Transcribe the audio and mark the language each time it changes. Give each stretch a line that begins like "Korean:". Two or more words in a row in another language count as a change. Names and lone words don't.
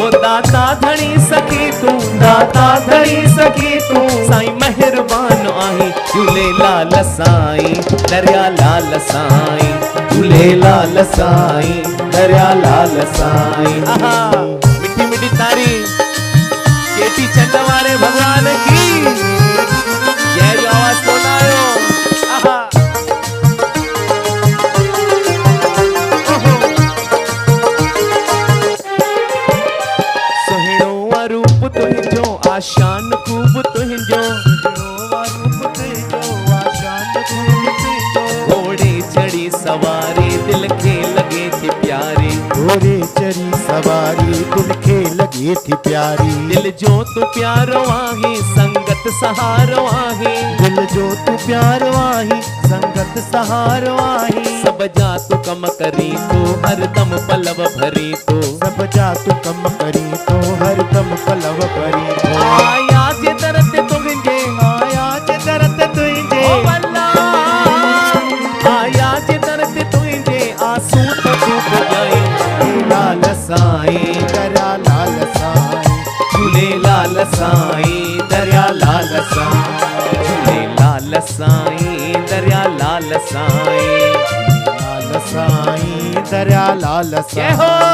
Sindhi: ओ दाता धणी सखी तूं, दाता धणी सखी तूं, साईं मेहरबान आहीं। झूलेलाल साईं दरिया लाल साईं, झूलेलाल साईं दरिया लाल साईं। आहा मिठी मिठी तारी चेटी चंड वारे
Hindi: भगवान की जय।
Sindhi: जो आवाज कोन आयो। आहा सोहिणो रूप तुंहिंजो आशान खूब तुंहिंजो, घोड़े चढ़ी सवारी दिल के लगे थी प्यारी, घोड़े चढ़ी सवारी दिल के लगे थी प्यारी। दिल जो तू प्यारो आही संगत सहारो आही, दिल जो तू प्यारो आही संगत सहारो आही। सब जा तू कम करी तो हर दम पलव भरी तो, सब जा तू कम करी तो हर दम पलव भरी तो। आया जे दरत तुंहिंजे, आया जे दरत तुंहिंजे, ओ वल्ला आया जे दरत तुंहिंजे, आंसू तो डूब जाए। लाल साईं दरिया लाल साईं, झूलेलाल साईं दरिया लाल साईं, झूलेलाल साईं दरिया लाल साईं, लाल साईं दरिया लाल साईं। हो